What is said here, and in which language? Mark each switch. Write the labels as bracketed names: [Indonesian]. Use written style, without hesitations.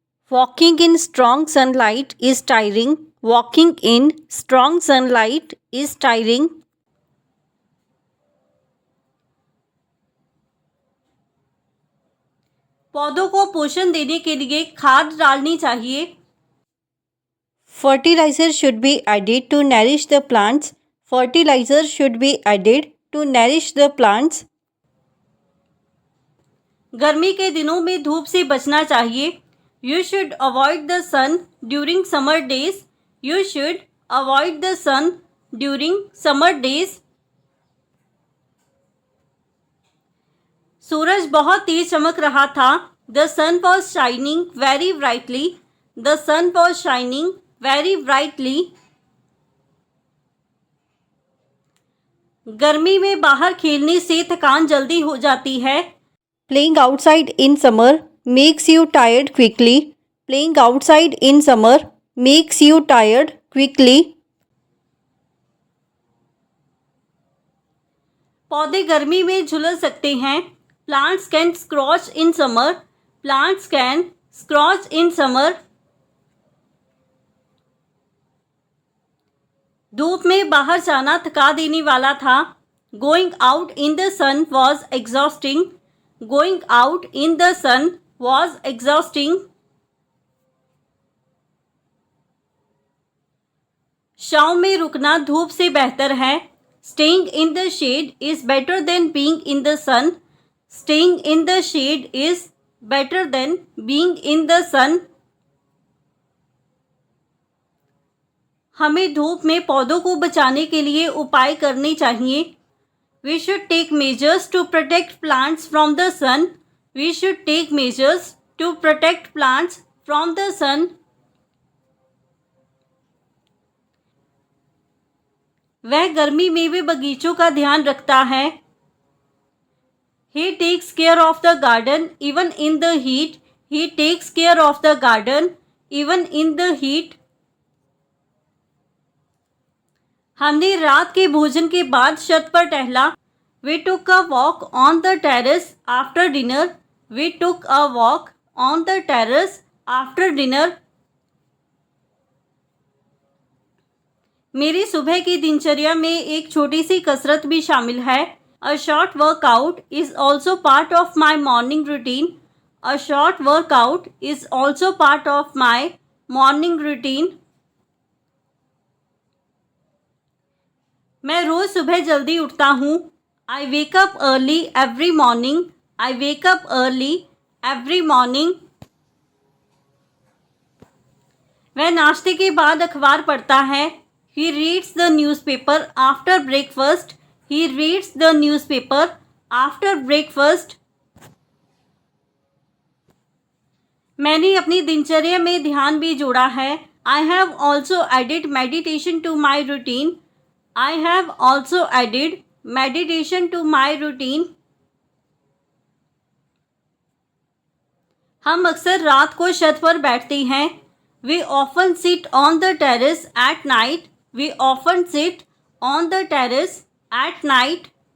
[English] Walking in strong sunlight is tiring. Walking in strong sunlight is tiring. [Hindi] पौधों को पोषण देने के लिए खाद डालनी चाहिए. [English] Fertilizer should be added to nourish the plants. Fertilizer should be added to nourish the plants. [Hindi] गर्मी के दिनों में धूप से बचना चाहिए. [English] You should avoid the sun during summer days. You should avoid the sun during summer days. [Hindi] सूरज बहुत तेज चमक रहा था. [English] The sun was shining very brightly. The sun was shining very brightly. [Hindi] गर्मी में बाहर खेलने से थकान जल्दी हो जाती है. [English] Playing outside in summer makes you tired quickly. Playing outside in summer makes you tired quickly. [Hindi] पौधे गर्मी में झुलस सकते हैं. [English] Plants can scorch in summer. Plants can scorch in summer. [Hindi] धूप में बाहर जाना थका देने वाला था. [English] Going out in the sun was exhausting. Going out in the sun was exhausting. [Hindi] छाँव में रुकना धूप से बेहतर है. [English] Staying in the shade is better than being in the sun. Staying in the shade is better than being in the sun. [Hindi] हमें धूप में पौधों को बचाने के लिए उपाय करने चाहिए. [English] We should take measures to protect plants from the sun. We should take measures to protect plants from the sun. [Hindi] वह गर्मी में भी बगीचों का ध्यान रखता है. [English] He takes care of the garden even in the heat. He takes care of the garden even in the heat. [Hindi] हमने रात के भोजन के बाद छत पर टहला. [English] We took a walk on the terrace after dinner. We took a walk on the terrace after dinner. [Hindi] मेरी सुबह की दिनचर्या में एक छोटी सी कसरत भी शामिल है. [English] A short workout is also part of my morning routine. A short workout is also part of my morning routine. [Hindi] मैं रोज़ सुबह जल्दी उठता हूँ. [English] I wake up early every morning. I wake up early every morning. [Hindi] वह नाश्ते के बाद अखबार पढ़ता है. [English] He reads the newspaper after breakfast. He reads the newspaper after breakfast. [Hindi] मैंने अपनी दिनचर्या में ध्यान भी जोड़ा है. [English] I have also added meditation to my routine. I have also added meditation to my routine. [Hindi] हम अक्सर रात को छत पर बैठते हैं. [English] We often sit on the terrace at night. We often sit on the terrace at night.